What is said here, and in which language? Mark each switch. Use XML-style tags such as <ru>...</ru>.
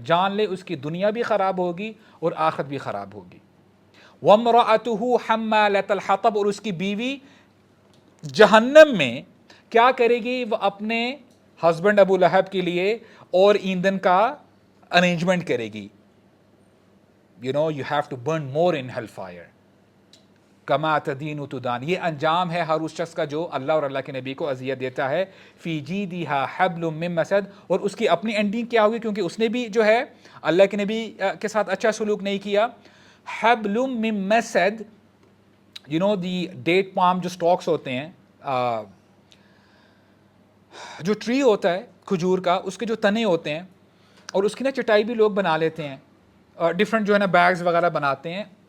<ur>جان لے اس کی دنیا بھی خراب ہوگی اور آخرت بھی خراب ہوگی.</ur> <ar>وَامْرَأَتُهُ حَمَّالَةَ الْحَطَبِ,</ar> <ur>اور اس کی بیوی جہنم میں کیا کرے گی؟ وہ اپنے ہسبینڈ ابو لہب کے لیے اور ایندھن کا ارینجمنٹ کرے گی.</ur> <en>You know, you have to burn more in hellfire.</en> <ar>کما تدین تدان.</ar> <ur>یہ انجام ہے ہر اس شخص کا جو اللہ اور اللہ کے نبی کو اذیت دیتا ہے.</ur> <ar>فی جیدہا حبل من مسد,</ar> <ur>اور اس کی اپنی اینڈنگ کیا ہوگی کیونکہ اس نے بھی جو ہے اللہ کے نبی کے ساتھ اچھا سلوک نہیں کیا.</ur> <ar>حبل من مسد,</ar> <en>you know the date palm</en> <ur>جو سٹاکس ہوتے ہیں, جو ٹری ہوتا ہے کھجور کا, اس کے جو تنے ہوتے ہیں اور اس کی نا چٹائی بھی لوگ بنا لیتے ہیں, ڈفرینٹ جو ہے نا بیگز وغیرہ بناتے ہیں.</ur>